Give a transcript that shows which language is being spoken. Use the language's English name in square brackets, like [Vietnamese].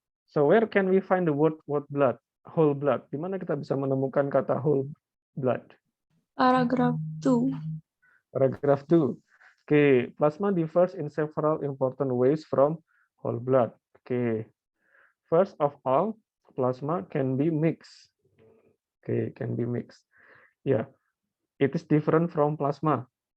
[English] So where can we find the word blood? Whole blood. [Indonesian] Di mana kita bisa menemukan kata whole blood? [English] Paragraph 2. Paragraph 2. Okay, plasma differs in several important ways from whole blood. Okay, first of all, plasma can be mixed. Okay, can be mixed. Yeah, it is different from plasma.